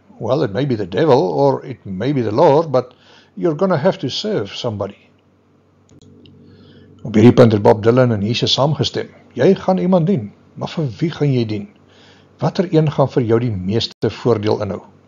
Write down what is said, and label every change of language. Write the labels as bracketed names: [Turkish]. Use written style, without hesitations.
[English] Well, it may be the devil, or it may be the Lord, but you're gonna have to serve somebody. [Afrikaans] Op hierdie punt het Bob Dylan en Jesus saamgestem. Jy gaan iemand dien, maar vir wie gaan jy dien? Watter een gaan vir jou die meeste voordeel inhou?